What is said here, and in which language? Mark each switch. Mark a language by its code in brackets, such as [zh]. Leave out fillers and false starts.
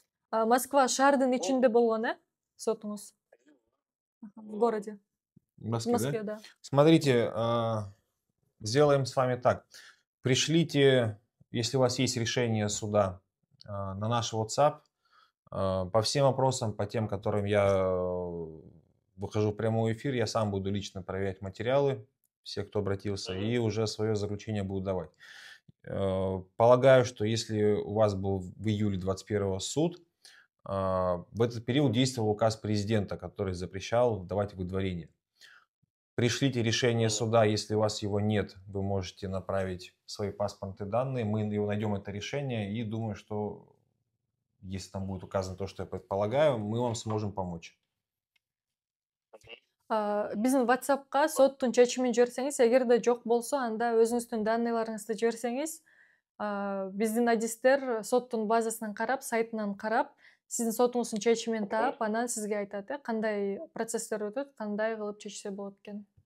[ky] Москва шаардын ичинде болгон, сотуңуз? [ru] В городе. В В Москве, да? да. Смотрите, сделаем с вами так. Пришлите, если у вас есть решение суда, на наш WhatsApp по всем вопросам, по тем, которым я выхожу в прямой эфир, я сам буду лично проверять материалы, все, кто обратился, и уже свое заключение буду давать. Полагаю, что если у вас был в июле 2021 суд, в этот период действовал указ президента, который запрещал давать выдворение. Пришлите решение суда, если у вас его нет, вы можете направить свои паспортные данные, мы его найдем, это решение, и думаю, что если там будет указано то, что я предполагаю, мы вам сможем помочь. [ky] Биздин WhatsApp'ка соттун чечимин жиберсеңиз, эгерде жок болсо, анда өзүңүздүн данныйларыңызды жиберсеңиз, биздин адистер соттун базасынан карап, сайтынан карап, сиздин сотуңуздун чечимин таап, анан сизге айтат, кандай процесстер өтөт, кандай кылып чечсе болот экен.